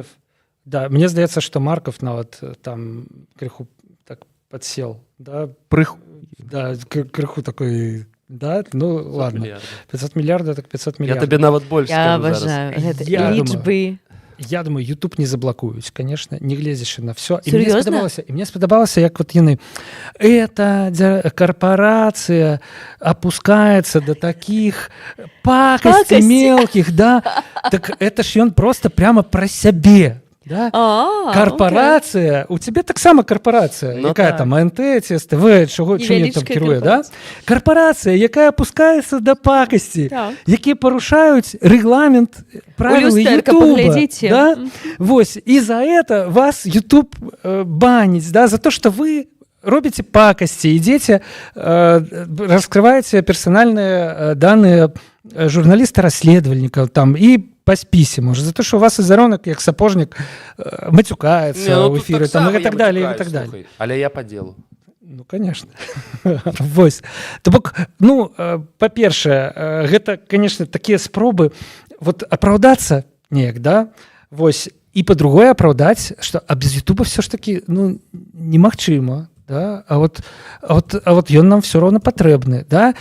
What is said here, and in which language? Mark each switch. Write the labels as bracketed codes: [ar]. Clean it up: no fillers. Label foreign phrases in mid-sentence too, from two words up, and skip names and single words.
[be] Да, мне здаецца, што Марков нават там крыху так падсел, да, да, крыху такой, да, [ru] ну ладно. [be] 500 мільярдаў, так 500 мільярдаў. Я табе нават больш скажу зараз. Я абажаю гэта лічбы. Я думаю, YouTube не заблокуюць, конечно, не гледзячы на все. І мне спадабалася, як вот яны [ru] эта корпорация опускается до таких пакостей мелких, да. Так это ж ён просто прямо про сябе. Да? Корпорация, у тебя так само корпорация, [be] ну, якая там АНТ, ТСТВ, чым там кіруе, да? [ru] Корпорация, якая опускается до пакости, [be] якія парушаюць [ru] регламент правил Ютуба, да? Вось, и за это вас YouTube банить, да, за то, что вы робите пакости, идете, раскрываете персональные данные журналиста-расследовальника там и по списе, может, за то, что у вас Изаронок, як сапожник, матюкается в эфире, там, и так далее, и так далее. Але я по делу. Ну, конечно. [be] Вось. То бок, ну, па-першае, гэта, конечно, такія спробы вот апраўдацца неяк, да? Вось. І па-другое, апраўдаць, што без Ютуба все ж таки, ну, немагчыма, да? А вот ён нам все роўна патрэбны, да?